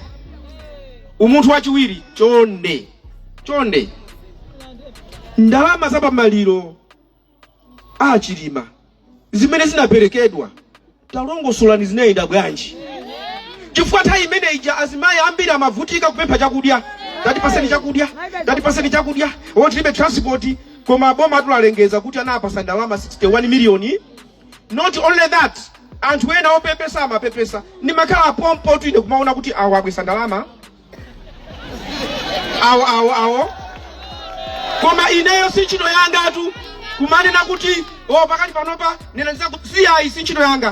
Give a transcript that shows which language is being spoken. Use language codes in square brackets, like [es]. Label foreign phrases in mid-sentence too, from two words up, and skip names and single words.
[ny] Umunthu wachiwiri chonde ndalama za pamaliro achilima zimene zinaperekedwa talongosolani zinayenda bwanji. Chifukwa nthawi imene ija azimayi ambiri amavutika kupempha chakudya. Tatipaseni chakudya. Tilibe transport koma boma atulengeza kuti anapasa ndalama 61 million. [en] Not only that, [ny] anthu ena opepesa amapepesa. Ndimakhala pompo tu ine kumaona kuti awo abwesa ndalama. Awo. Koma ineyo si ntchito yanga tu kumanena kuti pakati panopa nena siyayi si ntchito yanga.